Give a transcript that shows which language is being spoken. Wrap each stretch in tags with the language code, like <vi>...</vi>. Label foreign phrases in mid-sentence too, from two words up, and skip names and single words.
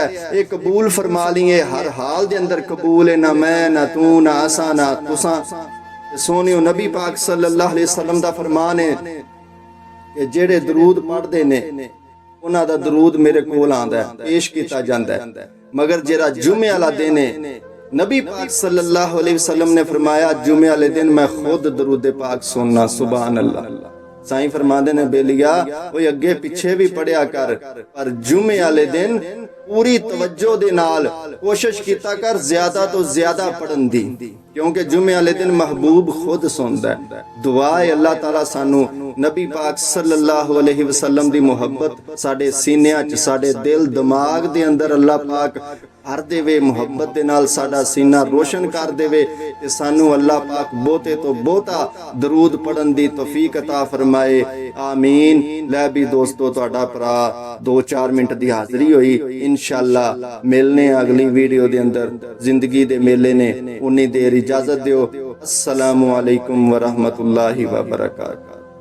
<pa>ਇਹ ਕਬੂਲ ਫਰਮਾ ਲਈਏ, ਹਰ ਹਾਲ ਦੇ ਅੰਦਰ ਕਬੂਲ ਹੈ। ਨਾ ਮੈਂ, ਨਾ ਤੂੰ, ਨਾ ਅਸਾਂ, ਨਾ ਤੁਸਾਂ। ਸੋਨਿਓ ਨਬੀ ਪਾਕ</pa> <ar>صلى الله عليه وسلم</ar> <pa>ਦਾ ਫਰਮਾਨ ਹੈ ਕਿ ਜਿਹੜੇ ਦਰੂਦ ਪੜਦੇ ਨੇ ਉਹਨਾਂ ਦਾ ਦਰੂਦ ਮੇਰੇ ਕੋਲ ਆਂਦਾ ਹੈ, ਪੇਸ਼ ਕੀਤਾ ਜਾਂਦਾ ਹੈ। ਮਗਰ ਜਿਹੜਾ ਜੁਮੇ ਵਾਲਾ ਦਿਨ ਹੈ, ਨਬੀ ਪਾਕ</pa> <ar>صلى الله عليه وسلم</ar> <pa>ਨੇ ਫ਼ਰਮਾਇਆ, ਜੁਮੇ ਵਾਲੇ ਦਿਨ ਮੈਂ ਖ਼ੁਦ ਦਰੂਦ ਪਾਕ ਸੁਣਨਾ।</pa> <ar>سبحان الله.</ar> <pa>ਸਾਈਂ ਫ਼ਰਮਾਤੇ ਨੇ, ਬੇਲੀਆ ਵੋ ਅੱਗੇ ਪਿੱਛੇ ਭੀ ਪੜ੍ਹਿਆ ਕਰ, ਪਰ ਜੁਮੇ ਵਾਲੇ ਦਿਨ ਪੂਰੀ ਤਵੱਜੋ ਦੇ ਨਾਲ ਕੋਸ਼ਿਸ਼ ਕੀਤਾ ਕਰ ਜ਼ਿਆਦਾ ਤੋ ਜ਼ਿਆਦਾ ਪੜ੍ਹਨ ਦੀ, ਕਿਉਂਕਿ ਜੁਮੇ ਵਾਲੇ ਦਿਨ ਮਹਿਬੂਬ ਖ਼ੁਦ ਸੁਣਦਾ ਹੈ। ਦੁਆ ਹੈ ਅੱਲਾਹ ਤਾਲਾ ਸਾਨੂੰ ਨਬੀ ਪਾਕ</pa> <ar>صلى الله عليه وسلم</ar> <pa>ਦੀ ਮੁਹੱਬਤ ਸਾਡੇ ਸੀਨਿਆਂ ਚ, ਸਾਡੇ ਦਿਲ ਦਿਮਾਗ਼ ਦੇ ਅੰਦਰ ਅੱਲਾਹ ਪਾਕ ਭਰ ਦੇਵੇ, ਮੁਹੱਬਤ ਦੇ ਨਾਲ ਸਾਡਾ ਸੀਨਾ ਰੋਸ਼ਨ ਕਰ ਦੇਵੇ, ਤੇ ਸਾਨੂੰ ਅੱਲਾਹ ਪਾਕ ਬਹੁਤੇ ਤੋ ਬਹੁਤਾ ਦਰੂਦ ਪੜ੍ਹਨ ਦੀ ਤੌਫ਼ੀਕ ਅਤਾ ਫ਼ਰਮਾਏ। आमीन। ਲੈ ਭੀ ਦੋਸਤੋ, ਤੁਹਾਡਾ ਭਰਾ 2-4 ਮਿੰਟ ਦੀ ਹਾਜ਼ਰੀ ਹੋਈ। ਇੰਸ਼ਾਅੱਲਾਹ ਮਿਲਣੇ ਅਗਲੀ ਵੀਡੀਓ ਦੇ ਅੰਦਰ। ਜ਼ਿੰਦਗੀ ਦੇ ਮੇਲੇ ਨੇ, ਓਨੀ ਦੇਰ ਇਜਾਜ਼ਤ ਦਿਓ।</pa> <ar>السلام عليكم ورحمة الله وبركاته.</ar>